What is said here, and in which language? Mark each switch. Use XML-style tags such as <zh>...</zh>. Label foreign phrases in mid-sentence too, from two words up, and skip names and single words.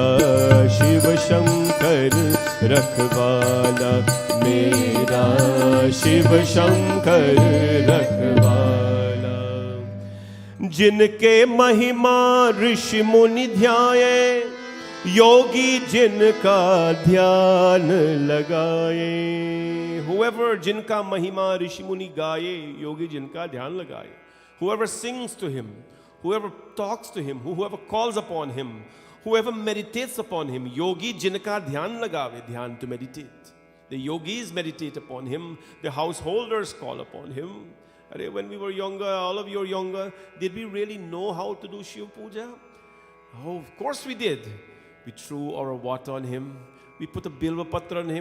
<hi>शिव शंकर रखवाला मेरा, शिव शंकर रखवाला। जिनके महिमा ऋषि मुनि ध्याए, योगी जिनका ध्यान लगाए। Whoever जिनका महिमा ऋषि मुनि गाए, योगी जिनका ध्यान लगाए।</hi> <en>Whoever sings to him, whoever talks to him, whoever calls upon him, whoever meditates upon him, yogi</en> <hi>जिनका ध्यान लगावे,</hi> <en>ध्यान to meditate. The yogis meditate upon him, the householders call upon him. When we were younger, all of you are younger, did we really know how to do Shiva Puja? Oh, of course we did. We threw our water on him. We put a</en> <hi>बिल्व पत्र</hi> <en>on him.</en>